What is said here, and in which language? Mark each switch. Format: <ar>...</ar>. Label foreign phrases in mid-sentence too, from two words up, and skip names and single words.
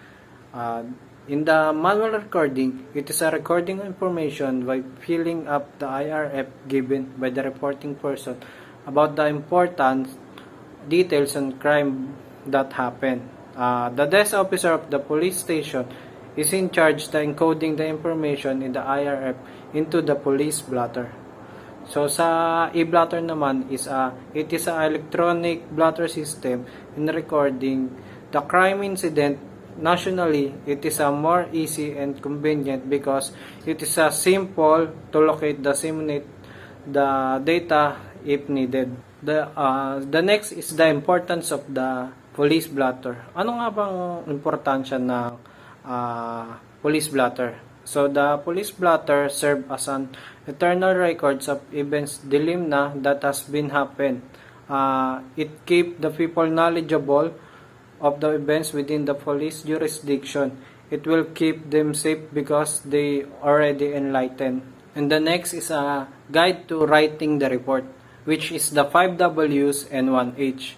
<en>In the manual recording, it is a recording information by filling up the IRF given by the reporting person about the important details on crime that happened. The desk officer of the police station is in charge of encoding the information in the IRF into the police blotter. So sa e-blotter naman is it is an electronic blotter system in recording the crime incident nationally. It is a more easy and convenient because it is a simple to locate, disseminate the data if needed. The next is the importance of the police blotter.</en> <tl>Ano nga bang importansya ng police blotter?</tl> <en>So the police blotter serve as an eternal records of events dilim na that has been happened. It keep the people knowledgeable of the events within the police jurisdiction. It will keep them safe because they already enlightened. And the next is a guide to writing the report, which is the 5 W's and 1 H.</en>